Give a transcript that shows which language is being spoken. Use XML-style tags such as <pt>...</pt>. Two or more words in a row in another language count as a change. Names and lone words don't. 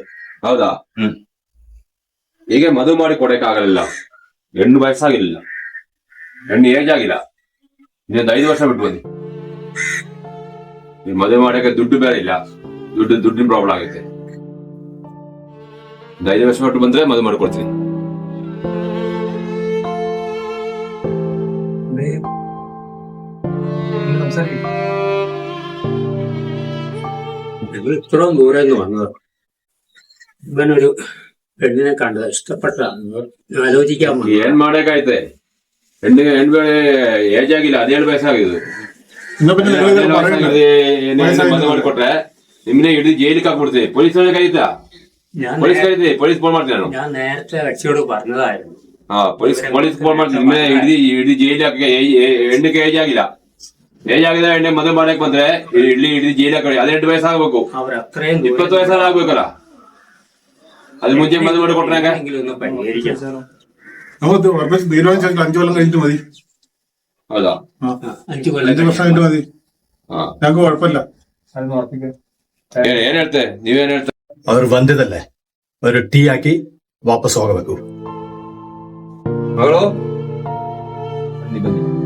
<kn>ಹೌದಾ? ಈಗ ಮದುವೆ ಮಾಡಿ ಕೊಡಕ್ಕಾಗಲಿಲ್ಲ. ಹೆಣ್ಣು ವಯಸ್ಸಾಗಿರ್ಲಿಲ್ಲ, ಹೆಣ್ಣು ಏಜ್ ಆಗಿಲ್ಲ. ಇನ್ನೊಂದು 5 ವರ್ಷ ಬಿಟ್ಟು ಬನ್ನಿ. ಮದುವೆ ಮಾಡಕ್ಕೆ ದುಡ್ಡು ಬೇರೆ ಇಲ್ಲ, ದುಡ್ಡಿನ ಪ್ರಾಬ್ಲಮ್ ಆಗುತ್ತೆ. ಒಂದು 5 ವರ್ಷ ಬಿಟ್ಟು ಬಂದ್ರೆ ಮದುವೆ ಮಾಡಿಕೊಡ್ತೀನಿ.</kn> <ml>ഇത്രയും ദൂരെ നിന്ന് വന്നത്. ഇവനൊരു പെണ്ണിനെ കണ്ടത് ഇഷ്ടപ്പെട്ടതാണ്. ആലോചിക്കാൻ</ml> <kn>ಏನ್ ಮಾಡಕ್ಕಾಯ್ತೆ? ಹೆಣ್ಣಿಗೆ ಏಜ್ ಆಗಿಲ್ಲ, 17 ವಯಸ್ಸಾಗಿದೆ.</kn> <ml>എന്നാ പിന്നെ നിങ്ങൾ ഇത് പറയണ്ട.</ml> <kn>ಮದುವೆ ಮಾಡಿಕೊಟ್ರೆ ನಿಮ್ಮನೆ ಹಿಡಿದು ಜೈಲಿಗೆ ಹಾಕ್ಬಿಡ್ತೀವಿ. ಪೊಲೀಸ್ ಕರೀತಾ? ಪೊಲೀಸ್ ಕರೀತಿ,</kn> <en>police phone</en> <kn>ಮಾಡ್ತೀನಿ ನಾನು.</kn> <ml>ഞാൻ നേരത്തെ കക്ഷിയോട് പറഞ്ഞതായിരുന്നു.</ml> <en>police phone</en> <kn>ಮಾಡ್ತೀನಿ. ನಿಮ್ಮನೆ ಹಿಡಿದು ಜೈಲಿಗೆ ಹಾಕಿ. ಹೆಣ್ಣಿಗೆ ಏಜ್ ಆಗಿಲ್ಲ, ಏಜ್ ಆಗಿದೆ. ಹೆಣ್ಣೆ ಮದುವೆ ಮಾಡಕ್ ಬಂದ್ರೆ ಹಿಡಿದು ಜೈಲಿಗೆ ಹಾಕಿ. 18 ವಯಸ್ಸಾಗಬೇಕು,</kn> <ml>അവരത്രയും</ml> <kn>20 ವಯಸ್ಸಲ್ಲಿ ಆಗ್ಬೇಕಲ್ಲ.</kn> <ml>അത് മുന്നേ മതി കൊണ്ട് കൊട്ടനൊക്കെ ഒന്ന് പരിഹരിക്കാം. നമുക്ക് ഉറപ്പിച്ച് തീരുമാനിച്ചാൽ 5 കൊല്ലം കഴിഞ്ഞിട്ട് മതി.</ml> <kn>ಹೌದಾ?</kn> <ml>5 കൊല്ലം 5 വർഷം കഴിഞ്ഞിട്ട് മതി. ഞങ്ങൾക്ക് കുഴപ്പമില്ല.</ml> <kn>ಏನ್ ಹೇಳ್ತೆ? ನೀವೇನ್ ಹೇಳ್ತೆ? ಅವರು ಬಂದಿದ್ದಲ್ಲೇ ಅವರು ಟೀ ಹಾಕಿ ವಾಪಸ್ ಹೋಗಬೇಕು. ಮಗಳು ಬನ್ನಿ ಬನ್ನಿ.</kn>